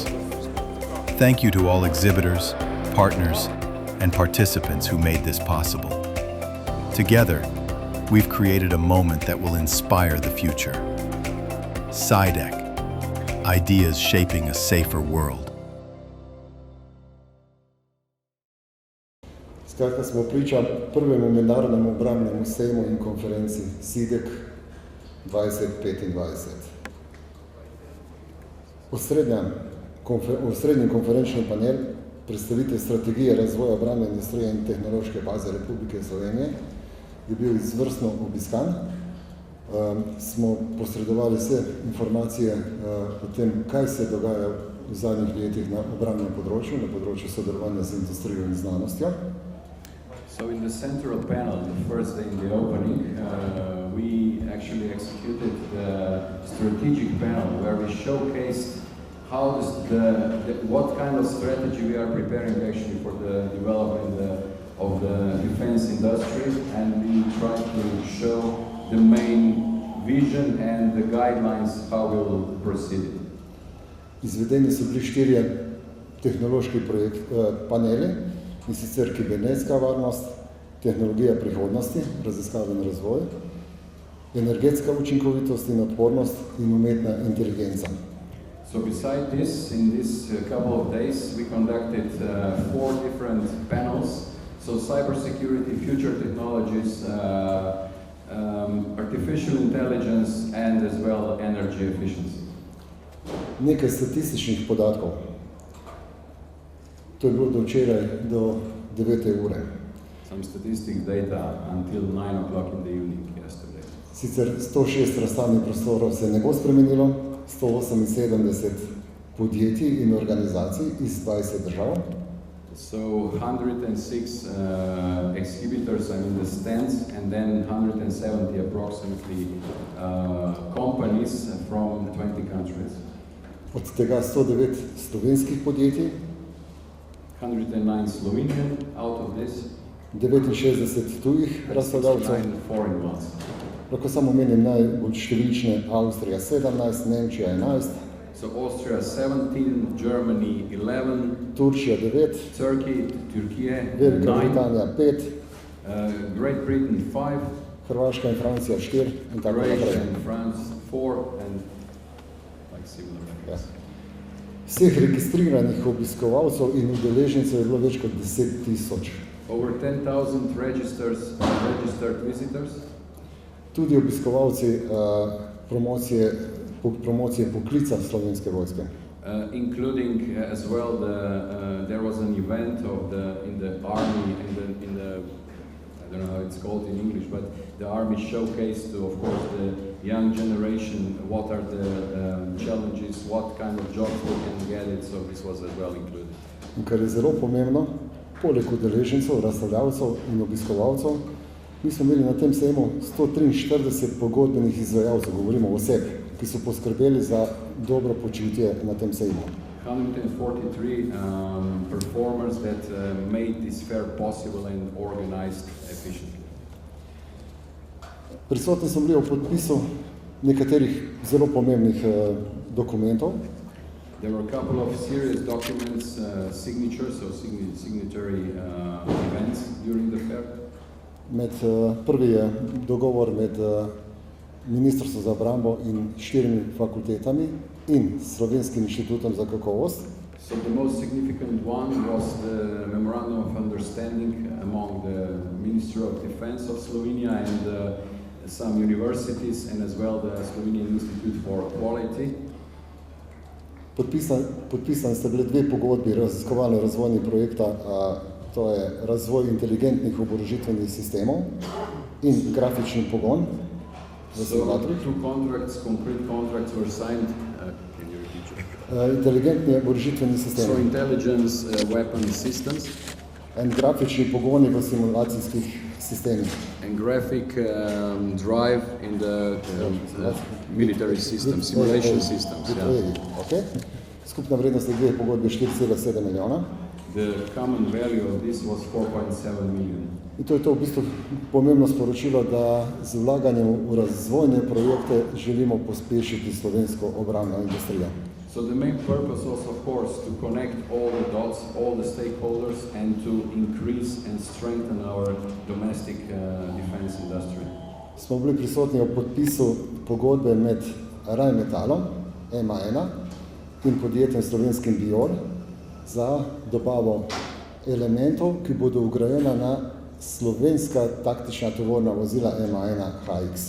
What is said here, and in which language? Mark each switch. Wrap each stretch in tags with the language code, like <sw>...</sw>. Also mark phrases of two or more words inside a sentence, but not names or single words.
<en>Thank you to all exhibitors, partners, and participants who made this possible. Together, we've created a moment that will inspire the future. CyDek, ideas shaping a safer world.</en> <sl>Skratka, smo priča prvemu mednarodnemu obrambnemu sejmu in konferenci CyDek 2025. Osrednji konferenčni panel predstavitev strategije razvoja obrambne industrije in tehnološke baze Republike Slovenije je bil izvrstno obiskan. Smo posredovali vse informacije o tem, kaj se dogaja v zadnjih letih na obrambnem področju, na področju sodelovanja z industrijo in znanostjo.</sl> <en>So in the central panel, the first day in the opening, we actually executed the strategic panel where we showcased how what kind of strategy we are preparing actually for the development of the defense industry, and we try to show the main vision and the guidelines how we will proceed.</en> <sl>Izvedeni so bili 4 tehnološki paneli, in sicer kibernetska varnost, tehnologija prihodnosti, raziskave in razvoj, energetska učinkovitost in odpornost in umetna inteligenca.</sl> <en>So beside this, in this couple of days, we conducted 4 different panels. So cybersecurity, future technologies, artificial intelligence, and as well energy efficiency.</en> <sl>Nekaj statističnih podatkov. To je bilo do včeraj do 9. ure.</sl> <en>Some statistics data until 9 o'clock in the evening yesterday.</en> <sl>Sicer 106 razstavnih prostorov se ne bo spremenilo, 178 podjetij in organizacij iz 20 držav.</sl> <en>So 106 exhibitors, the stands, and then 170 approximately companies from 20 countries.</en> <sl>Od tega 109 slovenskih podjetij,</sl> <en>109 Slovenian out of this,</en> <sl>69 tujih razstavljavcev.</sl> <en>69 foreign ones.</en> <sl>Lahko samo omenim najbolj številčne: Avstrija 17, Nemčija 11,</sl> <en>so Austria 17, Germany 11,</en> <sl>Turčija 9,</sl> <en>Turkey,</en> <sl>Velika</sl> <en>9,</en> <sl>Britanija 5,</sl> <en>Great Britain 5,</en> <sl>Hrvaška in Francija 4 in tako</sl> <en>Croatia</en> <sl>naprej.</sl> <en>and France 4, and like similar like this.</en> <sl>Vseh registriranih obiskovalcev in udeležencev je bilo več kot 10,000.</sl> <en>Over 10,000 registered visitors.</en> <sl>Tudi obiskovalci promocije poklica Slovenske vojske.</sl> <en>Including as well there was an event in the army in the I don't know how it's called in English, but the army showcased to, of course, the young generation what are the challenges, what kind of jobs they can get it, so this was as well included.</en> <sl>In kar je zelo pomembno, poleg udeležencev, razstavljavcev in obiskovalcev, mi smo imeli na tem sejmu 143 pogodbenih izvajalcev, govorimo oseb, ki so poskrbeli za dobro počutje na tem sejmu.</sl> <en>143 performers that made this fair possible and organized efficiently.</en> <sl>Prisotni smo bili v podpisu nekaterih zelo pomembnih dokumentov.</sl> <en>There were a couple of serious documents, signatures, so signatory events during the fair.</en> <sl>Prvi je dogovor med Ministrstvo za obrambo in 4 fakultetami in Slovenskim inštitutom za kakovost.</sl> <en>So the most significant one was the memorandum of understanding among the Ministry of Defense of Slovenia and some universities, and as well the Slovenian Institute for Quality.</en> <sl>Podpisani sta bili dve pogodbi raziskovalno-razvojnih projekta, to je razvoj inteligentnih oborožitvenih sistemov in grafični pogon v simulatorjih.</sl> <en>Two contracts, concrete contracts were signed. Can you repeat?</en> <sl>Inteligentni oborožitveni</sl> <en>So</en> <sl>sistemi</sl> <en>intelligence weapon systems</en> <sl>in grafični pogoni v simulacijskih sistemih.</sl> <en>and graphic drive in the military systems, simulation systems. Yeah. Okay.</en> <sl>Skupna vrednost je dveh pogodbi 4,7 milijona.</sl> <en>The common value of this was 4.7 million.</en> <sl>In to je to v bistvu pomembno sporočilo, da z vlaganjem v razvojne projekte želimo pospešiti slovensko obrambno industrijo.</sl> <en>So the main purpose was, of course, to connect all the dots, all the stakeholders, and to increase and strengthen our domestic defense industry.</en> <sl>Smo bili prisotni ob podpisu pogodbe med Rheinmetallom, MA1, in podjetjem slovenskim Biol za dobavo elementov, ki bodo vgrajena na slovenska taktična tovorna vozila MA1 HX.</sl>